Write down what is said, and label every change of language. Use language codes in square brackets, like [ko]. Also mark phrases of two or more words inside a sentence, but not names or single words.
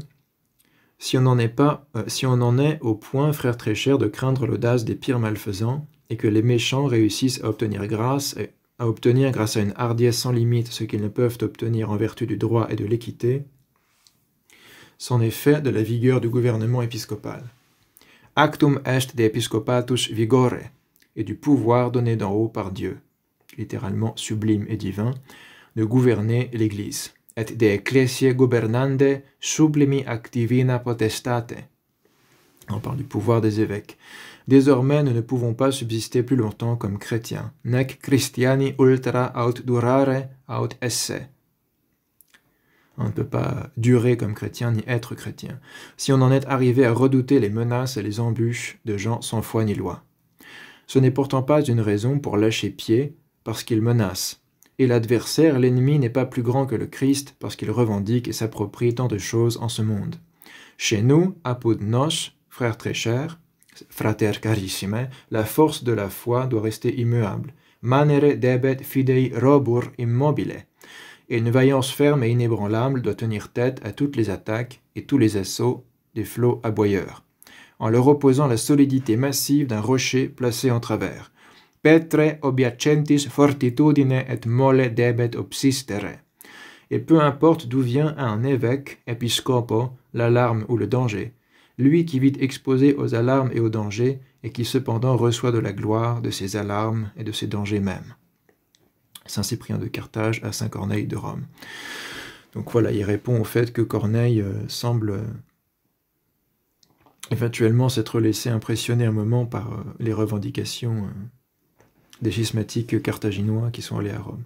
[fr] Si on en est au point, frères très chers, de craindre l'audace des pires malfaisants, et que les méchants réussissent à obtenir grâce à une hardiesse sans limite ce qu'ils ne peuvent obtenir en vertu du droit et de l'équité, c'en est fait de la vigueur du gouvernement épiscopal. [la] Actum est de episcopatus vigore, [fr] et du pouvoir donné d'en haut par Dieu, littéralement sublime et divin, de gouverner l'Église. [la] Et de ecclesiae gobernande sublimi ac divina potestate. [fr] On parle du pouvoir des évêques. Désormais, nous ne pouvons pas subsister plus longtemps comme chrétiens. [la] Nec Christiani ultra aut durare aut esse. [fr] On ne peut pas durer comme chrétien ni être chrétien, si on en est arrivé à redouter les menaces et les embûches de gens sans foi ni loi. Ce n'est pourtant pas une raison pour lâcher pied, parce qu'ils menacent. Et l'adversaire, l'ennemi, n'est pas plus grand que le Christ, parce qu'il revendique et s'approprie tant de choses en ce monde. Chez nous, [la] apud nos, [fr] frères très chers, [la] frater carissime, [fr] la force de la foi doit rester immuable. [la] Manere debet fidei robur immobile. [fr] Et une vaillance ferme et inébranlable doit tenir tête à toutes les attaques et tous les assauts des flots aboyeurs, en leur opposant la solidité massive d'un rocher placé en travers. [la] Petre obiacentis fortitudine et molle debet obsistere. [fr] Et peu importe d'où vient à un évêque, episcopo, l'alarme ou le danger, lui qui vit exposé aux alarmes et aux dangers, et qui cependant reçoit de la gloire de ces alarmes et de ces dangers mêmes. Saint Cyprien de Carthage à Saint Corneille de Rome. Donc voilà, il répond au fait que Corneille semble éventuellement s'être laissé impressionner un moment par les revendications des schismatiques carthaginois qui sont allés à Rome.